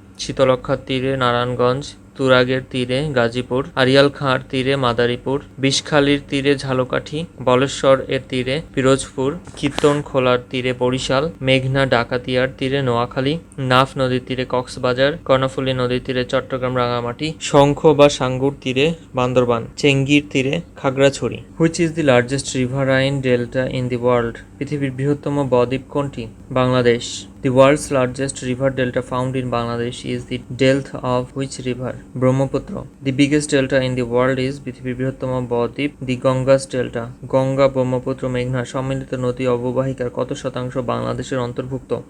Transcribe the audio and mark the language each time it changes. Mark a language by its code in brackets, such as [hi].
[bn] শীতলক্ষ্যার তীরে নারায়ণগঞ্জ, তুরাগের তীরে গাজীপুর, আড়িয়াল খাঁর তীরে মাদারীপুর, বিষখালীর তীরে ঝালকাঠি, বলেশ্বর এর তীরে পিরোজপুর, কীর্তনখোলার তীরে বরিশাল, মেঘনা ডাকাতিয়ার তীরে নোয়াখালী, নাফ নদীর তীরে কক্সবাজার, কর্ণফুলী নদীর তীরে চট্টগ্রাম রাঙামাটি, শঙ্খ বা সাঙ্গুর তীরে বান্দরবান, চেঙ্গির তীরে Khagrachari. [en] Which is the largest riverine delta in the world? [bn] পৃথিবীর বৃহত্তম বদ্বীপ কোনটি? Bangladesh. [en] The world's largest river delta found in Bangladesh is the delta of which river? Brahmaputra. The biggest delta in the world is [bn] পৃথিবীর বৃহত্তম বদ্বীপ [en] the Ganges delta. [bn] Ganga, Brahmaputra, মেঘনা সম্মিলিত নদী অববাহিকার কত শতাংশ বাংলাদেশের অন্তর্ভুক্ত?